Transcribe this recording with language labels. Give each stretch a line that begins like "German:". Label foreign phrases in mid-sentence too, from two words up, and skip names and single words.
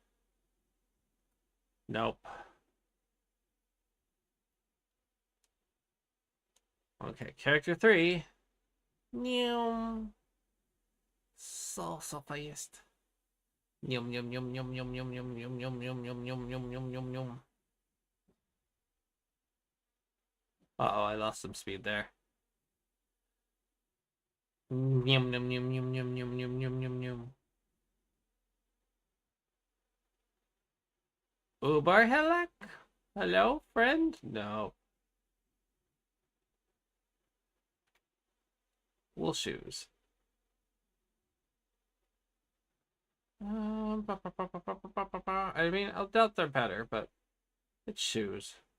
English: Nope. Okay, character 3. Nyum. So fast. Yum yum yum yum yum yum yum yum yum yum yum yum yum yum yum yum. Uh-oh, I lost some speed there. Yum yum yum yum yum yum yum yum yum yum. Uberhillick? Hello, friend? No. Wool shoes. I mean, I'll doubt they're better, but it's shoes.